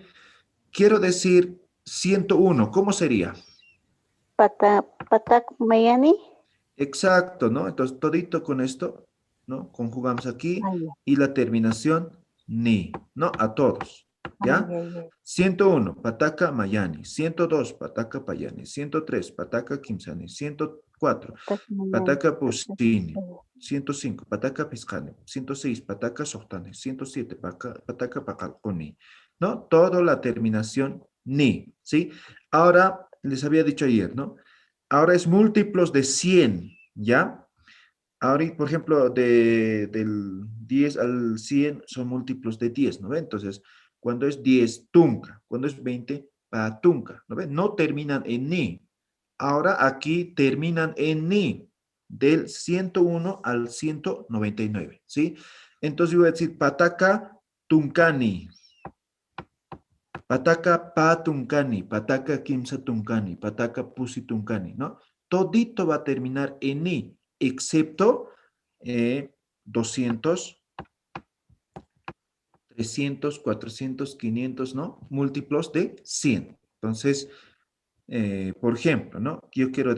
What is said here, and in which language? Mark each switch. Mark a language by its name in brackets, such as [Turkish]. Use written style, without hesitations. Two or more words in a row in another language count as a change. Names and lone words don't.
[Spanish] Quiero decir 101, ¿cómo sería? [Aymara] Patak Mayani. [Spanish] Exacto, ¿no? Entonces, todito con esto, ¿no? Conjugamos aquí y la terminación ni, ¿no? A todos, ¿ya? 101, [Aymara] pataca mayani. 102, pataca payani. 103, pataca kimsani. 104, pataca pusini. 105, pataca piscani. 106, pataca sohtani. 107, pataca pacalconi. [Spanish] ¿No? Todo la terminación ni, ¿sí? Ahora, les había dicho ayer, ¿no? Ahora es múltiplos de 100, ¿ya? Ahora, por ejemplo, del 10 al 100 son múltiplos de 10, ¿no ve? Entonces, cuando es 10, tunca. Cuando es 20, patunca, ¿no ve? No terminan en ni. Ahora aquí terminan en ni, del 101 al 199, ¿sí? Entonces yo voy a decir [Aymara] pataca tuncani. Pataca patuncani, pataca kimsa tuncani, pataca pusi tuncani, [Spanish] ¿no? Todito va a terminar en ni, excepto 200, 300, 400, 500, ¿no? Múltiplos de 100. Entonces, por ejemplo, ¿no?